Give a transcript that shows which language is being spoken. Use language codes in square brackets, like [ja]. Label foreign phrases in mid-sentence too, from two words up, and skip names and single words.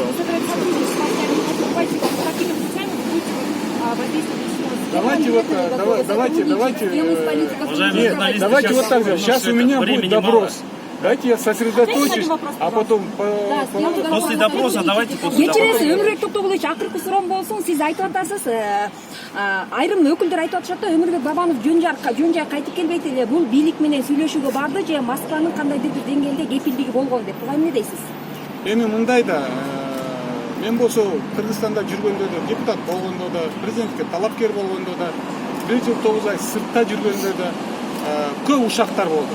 [ru] Вы собираетесь сотрудничать с властями, не поступайте какими путями, вы будете воздействовать на Давайте вот так же. Сейчас у меня будет допрос. Дайте я сосредоточусь, а потом после допроса давайте после допроса. [ky] Кечиресиз, Өмүрбек Токтогулович, акыркы суроом болсун. Сиз айтып атасыз, айрым өкүлдөр айтып атышат да, Өмүрбек Бабанов жөн жай кайтып келбейт эле, бул бийлик менен сүйлөшүүгө барды же Москванын кандайдыр бир деңгээлде кепилдиги болгон деп. Буга эмне дейсиз? Эми мындай да, мен болсо Кыргызстанда жүргөндө да, депутат болгондо да, президентке талапкер болгондо да, 1-9 ай сыртта жүргөндө да көп ушактар болду.